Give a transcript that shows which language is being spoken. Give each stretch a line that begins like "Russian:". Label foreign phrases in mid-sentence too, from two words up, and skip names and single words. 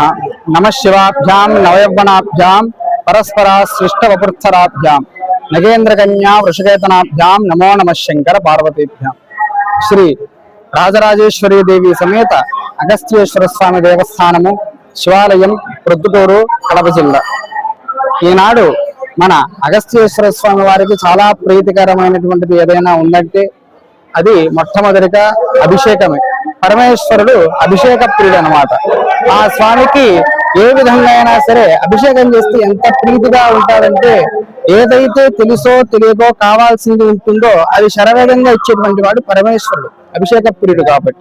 Sanskrit: नमः शिवाभ्याम नवयौवनाभ्याम परस्परा सृष्ट वपुत्सराभ्याम नगेंद्र कन्या वृषकेतनाभ्याम नमो नमः शंकर पार्वतीभ्याम।
Telugu: श्री राजराजेश्वरी देवी समेत अगस्त्येश्वर स्वामी देवस्थानము శివాలయం ప్రొద్దుటూరు కడప జిల్లా। ఈనాడు మన అగస్త్యేశ్వర స్వామి వారికి చాలా ప్రీతికరమైనటువంటిది ఏదైనా ఉందంటే అది మొట్టమొదటిగా అభిషేకమే। పరమేశ్వరుడు అభిషేక ప్రియుడు అన్నమాట। ఆ స్వామికి ఏ విధంగా అయినా సరే అభిషేకం చేస్తే ఎంత ప్రీతిగా ఉంటాడంటే ఏదైతే తెలుసో తెలియదో కావాల్సింది ఉంటుందో అది శరవేగంగా ఇచ్చేటువంటి వాడు పరమేశ్వరుడు, అభిషేక ప్రియుడు కాబట్టి।